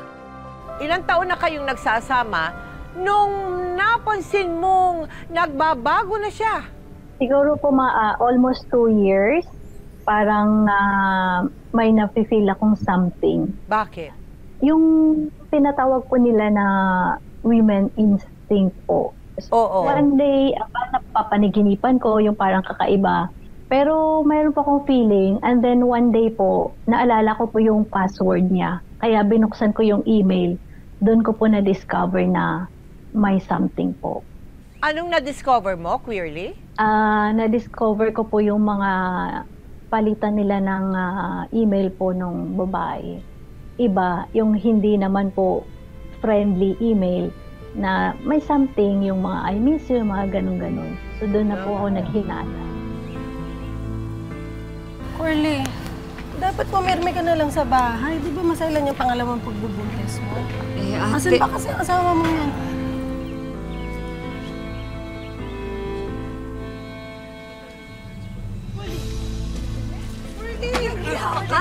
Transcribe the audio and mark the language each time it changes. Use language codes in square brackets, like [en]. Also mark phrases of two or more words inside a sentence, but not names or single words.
[tl] Ilang taon na kayong nagsasama nung napansin mong nagbabago na siya? Siguro po [en] almost 2 years. [tl] parang may nafe-feel akong something. Bakit? Yung tinatawag po nila na [en] women instinct [tl] po. Oo. [en] One day, [tl] napapaniginipan ko yung parang kakaiba. Pero mayroon po akong feeling, [en] and then one day [tl] po, naalala ko po yung password niya. Kaya binuksan ko yung email. Doon ko po na-discover na may something po. Anong na-discover mo, Queerly? Na-discover ko po yung mga palitan nila ng email po nung babae. Iba, yung hindi naman po [en] friendly email [tl] na may something, yung mga [en] I miss you, [tl] mga ganun-ganun. So doon na po ako naghinala. Curly, dapat pumirme ka na lang sa bahay. Di ba masailan yung pangalawang pagbubuntis mo? Asan ba kasi ang asawa mo yan? Ha?